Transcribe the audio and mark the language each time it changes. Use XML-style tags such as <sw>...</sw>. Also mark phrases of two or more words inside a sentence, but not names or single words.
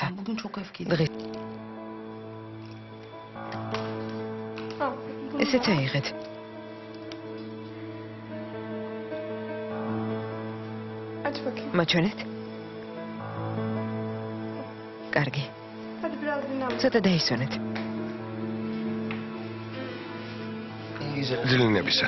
<ka>დღეს ესეც აიღეთ.</ka> <tr>bakayım.</tr> <ka>მაჩვენეთ. კარგი.</ka> <tr>Hadi biraz dinlen.</tr> <ka>ცოტა დაისვენეთ. ძილინებისა.</ka>